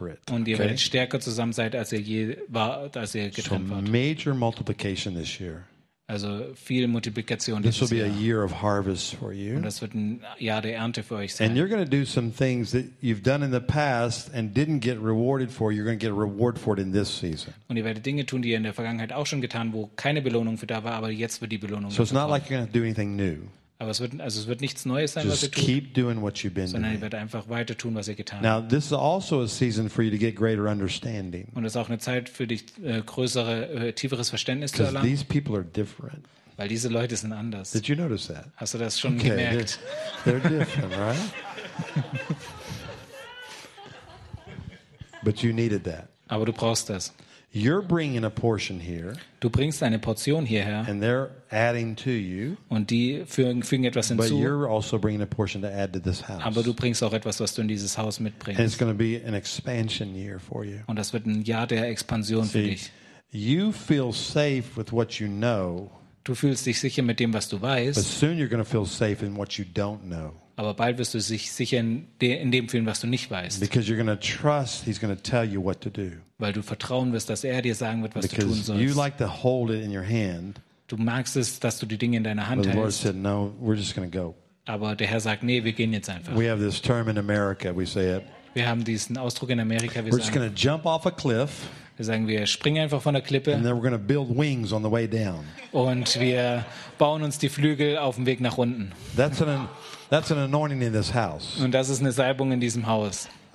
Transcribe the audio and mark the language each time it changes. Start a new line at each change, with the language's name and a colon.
German: Und ihr werdet stärker zusammen sein, als ihr je war, als ihr getrennt wart.
English: Major multiplication this year.
German: Also viel Multiplikation dieses Jahr.
English: This will be a year of harvest for you.
German: Und das wird ein Jahr der Ernte für euch sein.
English: And you're going to do some things that you've done in the past and didn't get rewarded for. You're going to get a reward for it in this season.
German: Und ihr werdet Dinge tun, die ihr in der Vergangenheit auch schon getan, wo keine Belohnung für da war, aber jetzt wird die Belohnung.
English: So it's not like you're going to do anything new.
German: Aber es wird nichts Neues sein, was ihr tut.
English: Just keep doing what you've been doing.
German: Sondern ihr werdet einfach weiter tun, was ihr getan habt.
English: Now this is also a season for you to get greater understanding.
German: Und es ist auch eine Zeit für dich, größere, tieferes Verständnis zu erlangen.
English: These people are different.
German: Weil diese Leute sind anders.
English: Did you notice that?
German: Hast du das schon gemerkt?
English: They're different, right? But you needed that.
German: Aber du brauchst das.
English: You're bringing a portion here.
German: Du bringst eine Portion hierher.
English: And they're adding to you.
German: Und die fügen etwas hinzu.
English: But you're also bringing a portion to add to this house.
German: Aber du bringst auch etwas, was du in dieses Haus mitbringst.
English: And it's going to be an expansion year for you.
German: Und das wird ein Jahr der Expansion für dich.
English: You feel safe with what you know.
German: Du fühlst dich sicher mit dem, was du weißt.
English: But soon you're going to feel safe in what you don't know.
German: Aber bald wirst du dich sicher in dem fühlen, was du nicht weißt.
English: Because you're going to trust, he's going to tell you what to do.
German: Weil du vertrauen wirst, dass er dir sagen wird, was
English: Because
German: du tun sollst.
English: You like to hold it in your hand.
German: Du magst es, dass du die Dinge in deiner Hand
English: But the
German: hältst.
English: Lord said, no, we're just going to go.
German: Aber der Herr sagt, nee, wir gehen jetzt einfach.
English: We have this term in America, we say it.
German: Wir haben diesen Ausdruck in Amerika,
English: we're just going to jump off a cliff.
German: Wir sagen, wir springen einfach von der Klippe.
English: And then we're going to build wings on the way down.
German: Und wir bauen uns die Flügel auf dem Weg nach unten.
English: That's an anointing in this house.
German: Und das ist eine Salbung in diesem Haus.